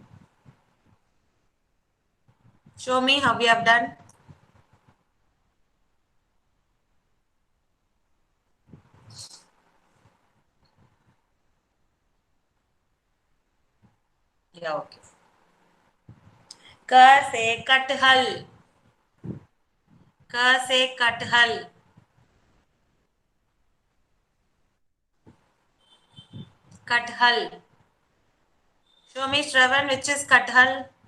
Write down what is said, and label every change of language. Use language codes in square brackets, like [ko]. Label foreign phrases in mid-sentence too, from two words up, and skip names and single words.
[en] Show me how we have done. Yeah, okay. [hi] Ka say kathal. Ka say kathal. Kathal. [en] Show me, Shravan, which is kathal.